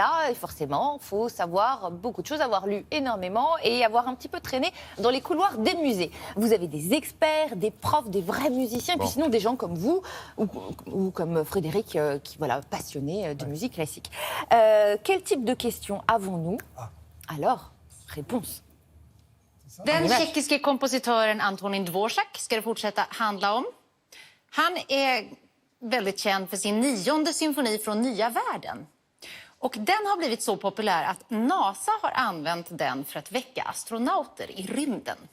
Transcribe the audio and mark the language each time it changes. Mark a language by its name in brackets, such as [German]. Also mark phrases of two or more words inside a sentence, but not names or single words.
[French] Et forcément, il faut savoir beaucoup de choses, avoir lu énormément et avoir un petit peu traîné dans les couloirs des musées. Vous avez des experts, des profs, des vrais musiciens, et puis sinon des gens comme vous ou comme Frédéric, qui voilà, passionné de musique classique. Quel type de questions avons-nous? Alors, réponse. [Swedish] Den tjeckiske kompositören Antonín Dvořák ska det fortsätta handla om. Han är väldigt känd för sin 9:e symfoni från Nya världen. Och den har blivit så populär att NASA har använt den för att väcka astronauter i rymden.